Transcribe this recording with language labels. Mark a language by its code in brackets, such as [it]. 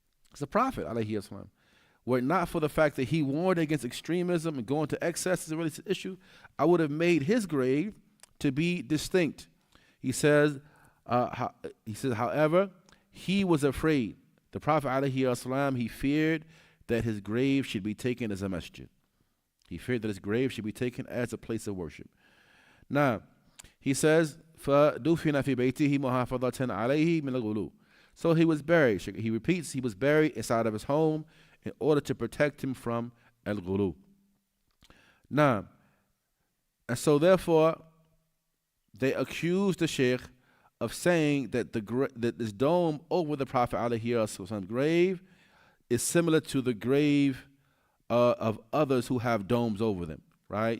[en] It's the Prophet alayhi wasallam. Were it not for the fact that he warned against extremism and going to excess is a really issue, I would have made his grave to be distinct. He says, however, he was afraid. The Prophet alayhi wasallam, he feared that his grave should be taken as a masjid. He feared that his grave should be taken as a place of worship. Now, he says, [ar] فَدُفِنَ فِي بَيْتِهِ مُحَافَظَةً عَلَيْهِ مِنَ الْغُلُو. [en] So he was buried. He repeats, he was buried inside of his home in order to protect him from al-ghulu. Now, and so therefore, they accused the Shaykh of saying that that this dome over the Prophet ﷺ's grave is similar to the grave of others who have domes over them. Right?